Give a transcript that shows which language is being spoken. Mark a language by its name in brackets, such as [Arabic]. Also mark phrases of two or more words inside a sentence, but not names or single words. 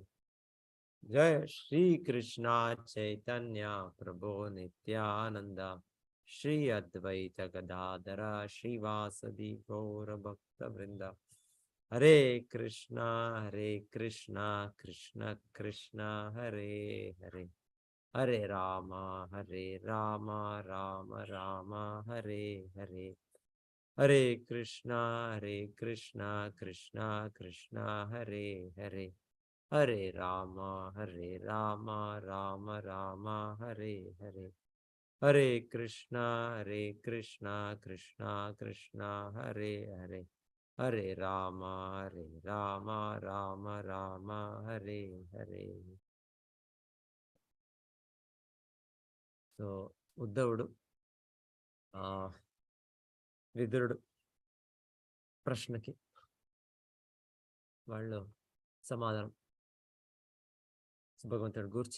[Sanskrit] జయ శ్రీ కృష్ణ చైతన్య ప్రభో నిత్యానంద శ్రీ అద్వైత గదాధర శ్రీవాసది గౌర భక్త వృంద. హరే కృష్ణ కృష్ణ కృష్ణ హరే హరే, హరే రామ రామ రామ హరే హరే. హరే కృష్ణ కృష్ణ కృష్ణ హరే హరే, హరే రామ రామ రామ హరే హరే. హరే కృష్ణ కృష్ణ కృష్ణ హరే హరే, హరే రామ రామ రామ హరే హరే. [Telugu] సో ఉద్ధవుడు విదురుడు ప్రశ్నకి వాళ్ళు సమాధానం భగవంతుడి గురించి.